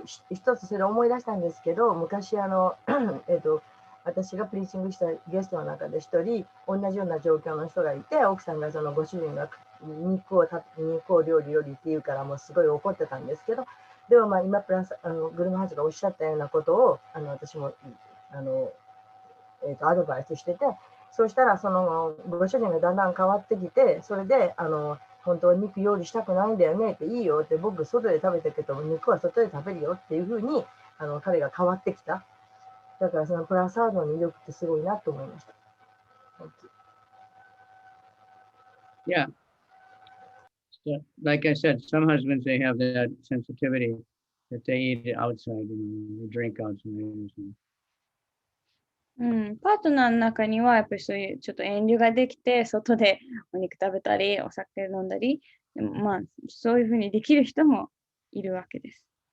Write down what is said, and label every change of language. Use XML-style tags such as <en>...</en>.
<ja>一つそれ思い出したんですけど、昔私がプリーチングしたゲストの中で一人同じような状況の人がいて、奥さんがそのご主人が肉を料理って言うからもうすごい怒ってたんですけど、でも今グルムハーツがおっしゃったようなことを私もアドバイスしてて、そうしたらそのご主人がだんだん変わってきて、それで本当は肉料理したくないんだよねって、いいよって、僕外で食べたけど肉は外で食べるよっていうふうに彼が変わってきた。だからそのプラサードの魅力ってすごいなと思いました。</ja> <en>Yeah. So, like I said, some husbands, they have that sensitivity that they eat outside, they drink outside.</en> <ja>パートナーの中にはやっぱりそういうちょっと遠慮ができて、外でお肉食べたり、お酒飲んだり、でもそういうふうにできる人もいるわけです。</ja>